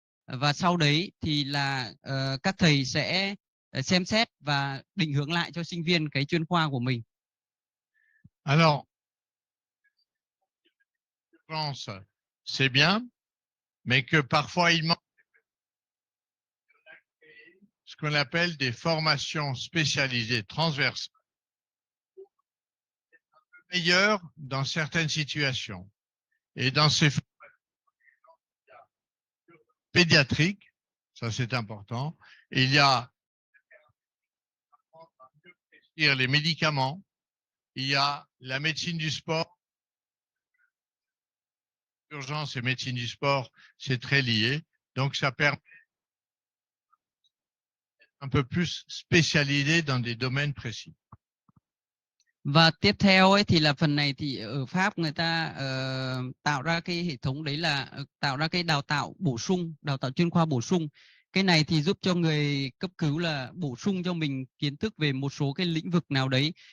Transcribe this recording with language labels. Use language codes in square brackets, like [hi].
[vi] Và sau đấy thì là các thầy sẽ xem xét và định hướng lại cho sinh viên cái chuyên khoa của mình. [fr] Alors, c'est bien, mais que parfois il manque ce qu'on appelle des formations spécialisées transversales, meilleures dans certaines situations. Et dans ces pédiatriques, ça c'est important, il y a les médicaments, il y a la médecine du sport. Urgence et médecine du sport, c'est très lié. Donc, ça permet un peu plus spécialisé dans des domaines précis. [vi] Và tiếp theo ấy thì là phần này thì ở Pháp người ta tạo ra cái hệ thống đấy là tạo ra cái đào tạo bổ sung, đào tạo chuyên khoa bổ sung. Cái này thì giúp cho người cấp cứu là bổ sung cho mình kiến thức về một số cái lĩnh vực nào đấy.